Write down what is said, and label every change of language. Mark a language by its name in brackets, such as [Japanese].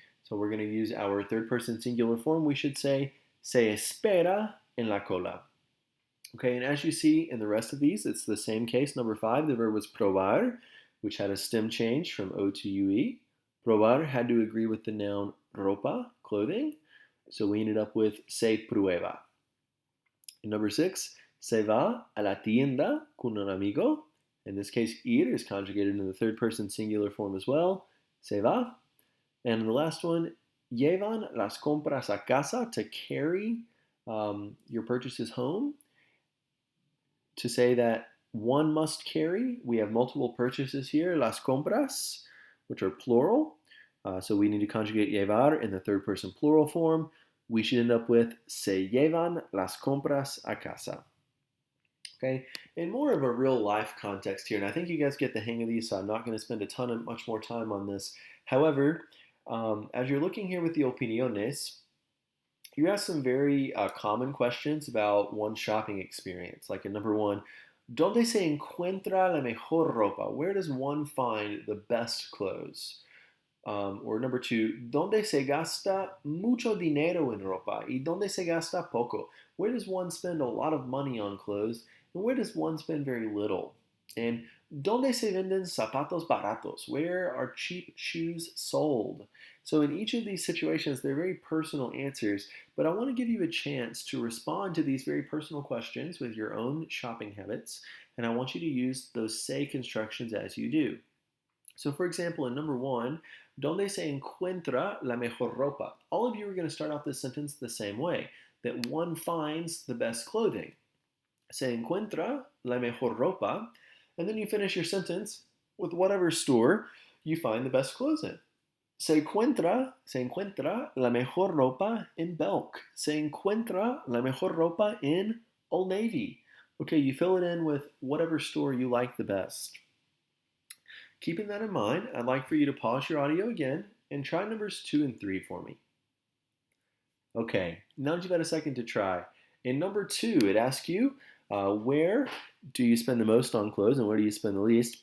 [English] So we're going to use our third person singular form. We should say [Spanish] se espera en la cola. [English] Okay, and as you see in the rest of these, it's the same case. Number 5, the verb was probar, which had a stem change from O to UE. Probar had to agree with the noun ropa, clothing. So we ended up with [Spanish] se prueba. [English] And number 6, [Spanish] se va a la tienda con un amigo. [English] In this case, ir is conjugated in the third person singular form as well. [Spanish] Se va. [English] And the last one, [Spanish] llevan las compras a casa, [English] to carry your purchases home. To say that one must carry, we have multiple purchases here, [Spanish] las compras, [English] which are plural. So we need to conjugate llevar in the third person plural form. We should end up with [Spanish] se llevan las compras a casa. [English] Okay, in more of a real life context here, and I think you guys get the hang of these, so I'm not going to spend much more time on this. However, as you're looking here with the opiniones, you ask some very common questions about one's shopping experience. Like in number 1, [Spanish] ¿dónde se encuentra la mejor ropa? [English] Where does one find the best clothes? Or number 2, [Spanish] ¿dónde se gasta mucho dinero en ropa? ¿Y dónde se gasta poco? [English] Where does one spend a lot of money on clothes? And where does one spend very little? And [Spanish] ¿dónde se venden zapatos baratos? [English] Where are cheap shoes sold? So in each of these situations, they're very personal answers, but I want to give you a chance to respond to these very personal questions with your own shopping habits, and I want you to use those say constructions as you do. So for example, in number 1, [Spanish] ¿dónde se encuentra la mejor ropa? [English] All of you are going to start off this sentence the same way, that one finds the best clothing. [Spanish] Se encuentra la mejor ropa, [English] and then you finish your sentence with whatever store you find the best clothes in. [Spanish] Se encuentra la mejor ropa en Belk. Se encuentra la mejor ropa [English] in [Spanish] Old Navy. [English] Okay, you fill it in with whatever store you like the best. Keeping that in mind, I'd like for you to pause your audio again and try numbers 2 and 3 for me. Okay, now that you've had a second to try. In number 2, it asks you, where do you spend the most on clothes and where do you spend the least?